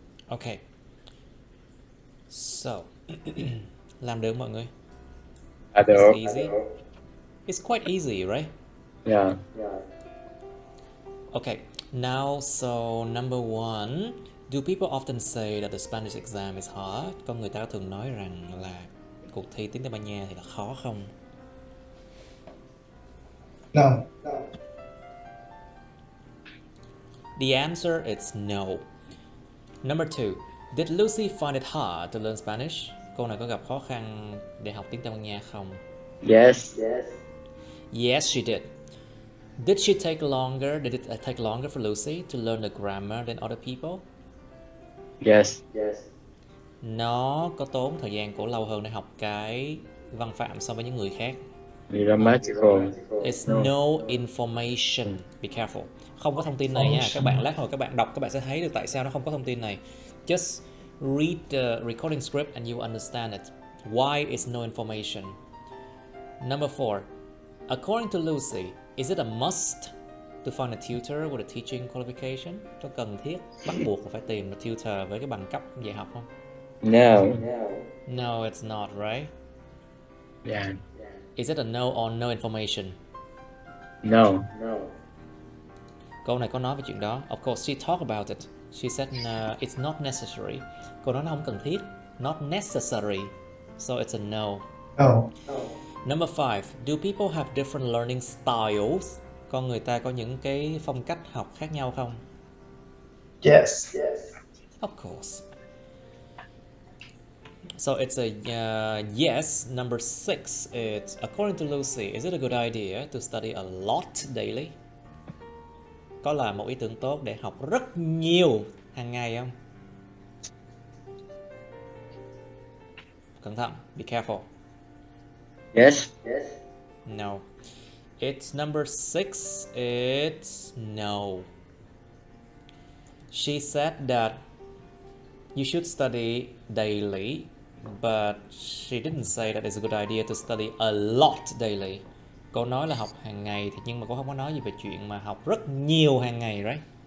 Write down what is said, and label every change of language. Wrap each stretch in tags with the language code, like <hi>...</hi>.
<en>Okay. So,</en> <vi>làm được mọi người?</vi> <en>It's easy. It's quite easy, right? Yeah. Okay. Now, so number 1, do people often say that the Spanish exam is hard?</en> <vi>Con người ta thường nói rằng là cuộc thi tiếng Tây Ban Nha thì là khó không?</vi> <en>No. The answer is no. Number 2, did Lucy find it hard to learn Spanish?</en> <vi>Cô này có gặp khó khăn để học tiếng Tây Ban Nha không?</vi> <en>Yes. Yes, she did. Did it take longer for Lucy to learn the grammar than other people? Yes.</en> <vi>Nó có tốn thời gian của lâu hơn để học cái văn phạm so với những người khác.</vi> <en>Grammatical. It's no information. Be careful.</en> <vi>Không có thông tin này nha. Các bạn lát hồi các bạn đọc các bạn sẽ thấy được tại sao nó không có thông tin này.</vi> <en>Just read the recording script and you understand it. Why is no information? Number 4. According to Lucy, is it a must to find a tutor with a teaching qualification?</en> <vi>Có cần thiết, bắt buộc là phải tìm một tutor với cái bằng cấp dạy học không?</vi> <en>No. No, it's not, right? Yeah. Is it a no or no information? No.</en> <vi>Câu này có nói về chuyện đó.</vi> <en>Of course, she talked about it. She said it's not necessary.</en> <vi>Cô nói nó không cần thiết.</vi> <en>Not necessary. So it's a no. No. Number 5. Do people have different learning styles?</en> <vi>Con người ta có những cái phong cách học khác nhau không?</vi> <en>Yes. Of course. So it's a yes. Number 6, it's according to Lucy, is it a good idea to study a lot daily?</en> <vi>Có là một ý tưởng tốt để học rất nhiều hàng ngày không? Cẩn thận,</vi> <en>be careful. Yes. No. It's number 6, it's no. She said that you should study daily, but she didn't say that it's a good idea to study a lot daily.</en> <vi>Cô nói là học hàng ngày, thì nhưng mà cô không có nói gì về chuyện mà học rất nhiều hàng ngày, right?</vi>